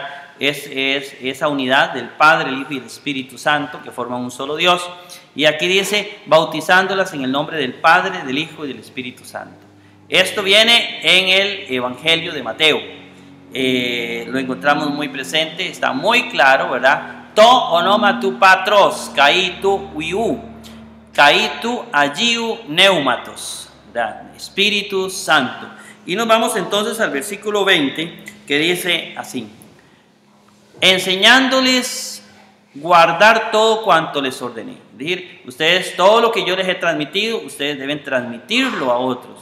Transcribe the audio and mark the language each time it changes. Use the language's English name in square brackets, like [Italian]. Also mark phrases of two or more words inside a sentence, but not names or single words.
[Spanish] Es esa unidad del Padre, el Hijo y el Espíritu Santo que forman un solo Dios. Y aquí dice, bautizándolas en el nombre del Padre, del Hijo y del Espíritu Santo. Esto viene en el Evangelio de Mateo. Lo encontramos muy presente, está muy claro, ¿verdad? [Greek] Το όνομα του Πατρός, και του Υιού, και του Αγίου Πνεύματος, [Spanish] ¿verdad? Espíritu Santo. Y nos vamos entonces al versículo 20, que dice así: enseñándoles guardar todo cuanto les ordené. Es decir, ustedes, todo lo que yo les he transmitido, ustedes deben transmitirlo a otros.